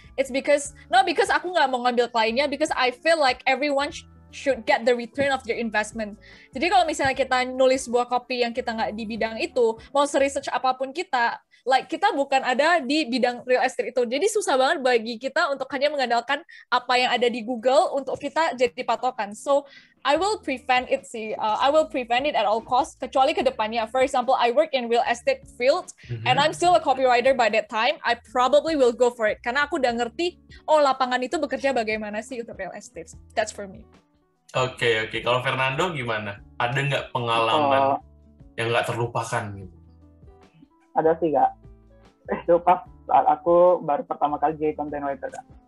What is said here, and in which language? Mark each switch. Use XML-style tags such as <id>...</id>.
<en>It's because</en> <id>aku nggak mau ngambil kliennya,</id> <en>because I feel like everyone should get the return of their investment.</en> <id>Jadi kalau misalnya kita nulis sebuah copy yang kita nggak di bidang itu, mau research apapun kita bukan ada di bidang real estate itu. Jadi susah banget bagi kita untuk hanya mengandalkan apa yang ada di Google untuk kita jadi patokan.</id> <en>So I will prevent it at all costs,</en> <id>kecuali ke depannya.</id> <en>For example, I work in real estate field and I'm still a copywriter by that time, I probably will go for it.</en> <id>Karena aku udah ngerti, lapangan itu bekerja bagaimana sih untuk real estate.</id> <en>That's for me.</en> <id>Oke. Kalau Fernando gimana? Ada nggak pengalaman yang nggak terlupakan gitu? Ada sih, Kak. Itu pas saat aku baru pertama kali jadi content writer, Kak.</id>